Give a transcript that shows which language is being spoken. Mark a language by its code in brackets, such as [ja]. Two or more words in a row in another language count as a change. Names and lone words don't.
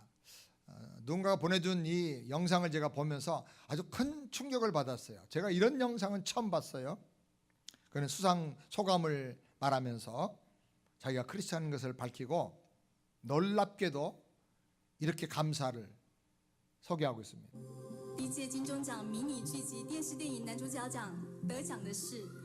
[ko] 누군가가 보내준 이 영상을 제가 보면서 아주 큰 충격을 받았어요. 제가 이런 영상은 처음 봤어요. 그는 수상 소감을 말하면서 자기가 크리스찬인 것을 밝히고 놀랍게도 이렇게 감사를 소개하고 있습니다. [zh] 第一届金钟奖迷你剧集电视电影男主角奖得奖的是